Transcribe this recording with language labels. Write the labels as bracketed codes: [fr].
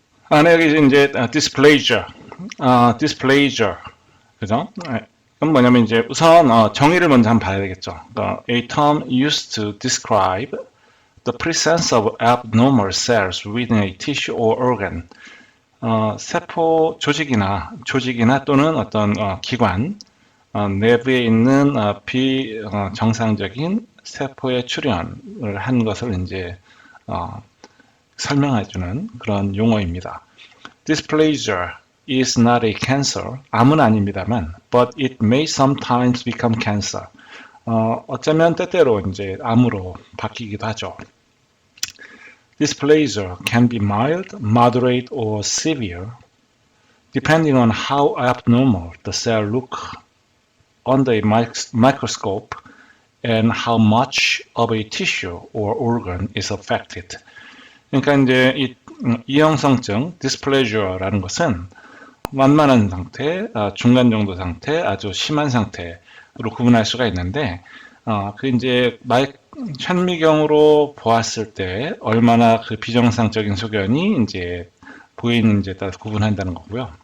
[ko] 네, 여기 이제 디스플레이저, 그죠? 그건 뭐냐면 이제 우선 정의를 먼저 한번 봐야 되겠죠. [en] A term used to describe the presence of abnormal cells within a tissue or organ. [ko] 세포 조직이나 또는 어떤 기관, 내부에 있는 비정상적인 세포의 출현을 한 것을 이제 설명해주는 그런 용어입니다. [en] Dysplasia is not a cancer. [ko] 암은 아닙니다만, [en] but it may sometimes become cancer. [ko] 어쩌면 때때로 이제 암으로 바뀌기도 하죠. [en] Dysplasia can be mild, moderate, or severe, depending on how abnormal the cell look under a microscope and how much of a tissue or organ is affected. [ko] 그러니까 이제 이형성증, dysplasia라는 것은 완만한 상태, 중간 정도 상태, 아주 심한 상태로 구분할 수가 있는데, 그 이제 현미경으로 보았을 때 얼마나 그 비정상적인 소견이 이제 보이는지에 따라서 구분한다는 거고요.